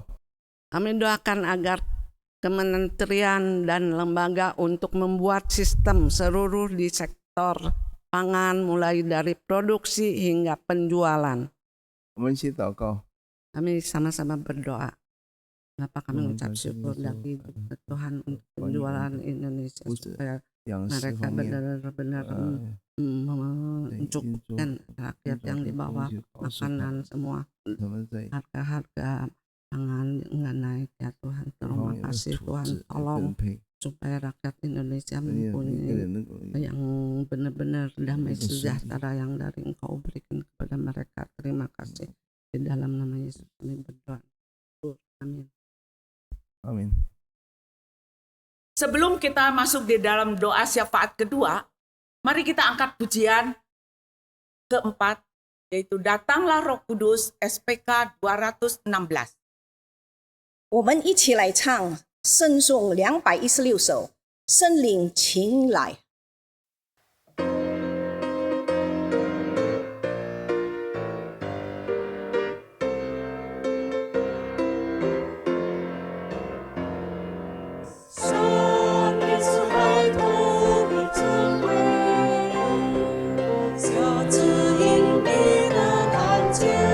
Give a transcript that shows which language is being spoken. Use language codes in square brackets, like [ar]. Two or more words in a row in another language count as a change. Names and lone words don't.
[id] Kami doakan agar kementerian dan lembaga untuk membuat sistem seluruh di sektor pangan mulai dari produksi hingga penjualan. [zh] 我们一起祷告。 [id] Kami sama-sama berdoa. Kenapa kami mengucap Tuhan, syukur kami bagi berdoa. Tuhan untuk penjualan Indonesia supaya [zh] 粮食 [id] mereka [zh] 方面， [id] benar-benar mencukupkan rakyat yang di bawah makanan semua. [zh] 他们在 [id] Harga-harga pangan nggak naik ya Tuhan. Terima kasih Tuhan, tolong [zh] 分配， [id] supaya rakyat Indonesia [zh] 每个 [id] mempunyai [zh] 人能够 [id] yang benar-benar damai Betul. sejahtera yang dari Engkau berikan kepada mereka. Terima kasih. Di dalam nama Yesus kami berdoa. Amin. Amin. Sebelum kita masuk di dalam doa syafaat kedua, mari kita angkat pujian keempat, yaitu Datanglah Roh Kudus SPK 216. [zh] 我们一起来唱圣颂216首，圣灵请来。圣灵慈爱同你智慧，下指引你的看见，